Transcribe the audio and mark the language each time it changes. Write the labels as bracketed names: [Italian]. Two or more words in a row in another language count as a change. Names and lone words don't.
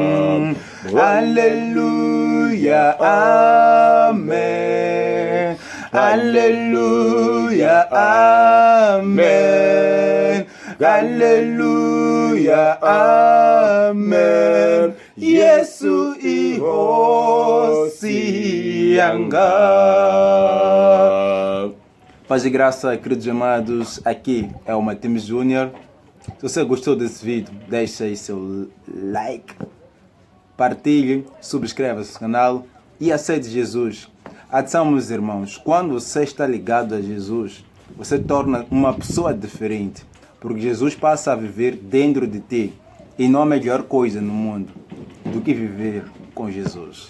[Portuguese] Hallelujah, amen. Hallelujah, amen. Hallelujah, amen. [Shona] Yesu ihosi yanga. [Portuguese] Paz e graça, queridos amados, aqui é o Matheus Júnior. Se você gostou desse vídeo, deixa aí seu like, partilhe, subscreva-se no canal e aceite Jesus. Atenção, meus irmãos, quando você está ligado a Jesus, você torna uma pessoa diferente, porque Jesus passa a viver dentro de ti e não há melhor coisa no mundo do que viver com Jesus.